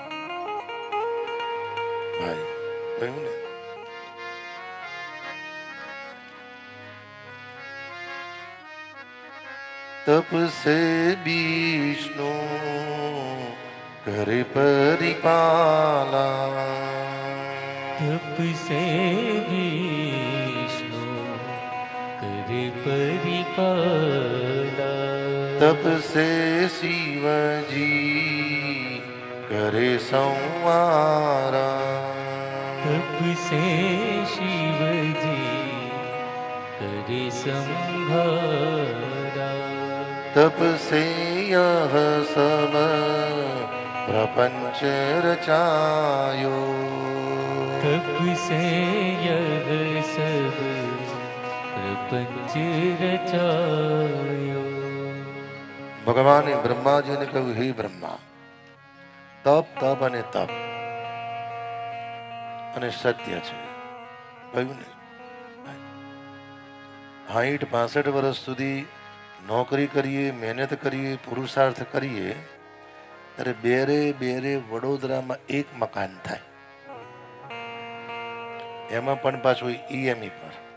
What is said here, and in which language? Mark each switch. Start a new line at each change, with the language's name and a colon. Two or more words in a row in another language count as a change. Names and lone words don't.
Gujarati: ભાઈ કહ્યું ને,
Hindi: तप से विष्णु करे परिपाला, तप से विष्णु करे परिपाला, तप से शिवजी करे संवारा, तप से शिवजी करे संहारा, तप से यह सब प्रपंच रचायो, तप से यह सब प्रपंच रचायो.
Gujarati: ભગવાને બ્રહ્માજીને કહ્યું, હે બ્રહ્મા, તપ તપ અને તપ અને સત્ય છે. કહ્યું ને, 60-65 વર્ષ સુધી નોકરી કરીએ, મહેનત કરીએ, પુરુષાર્થ કરીએ, ત્યારે બેરે બેરે વડોદરામાં એક મકાન થાય, એમાં પણ પાછું ઈએમઈ પર.